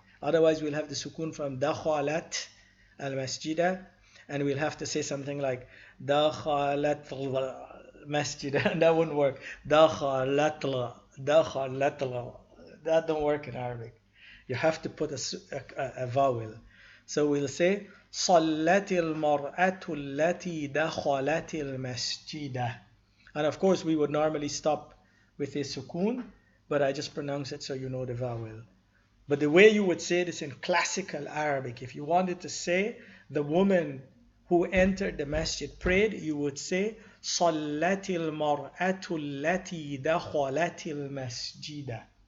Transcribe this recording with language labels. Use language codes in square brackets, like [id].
[en] Otherwise, we'll have the sukoon from dakhalat al-masjida, and we'll have to say something like dakhalat al-masjida, and that wouldn't work. Dakhalat, dakhalat, that don't work in Arabic. You have to put a vowel. So we'll say [ar] صلت المرأة التي دخلت المسجد. [en] And of course, we would normally stop with a sukoon, but I just pronounce it so you know the vowel. But the way you would say this in classical Arabic, if you wanted to say the woman who entered the masjid prayed, you would say [ar] صلت المرأة التي دخلت المسجد.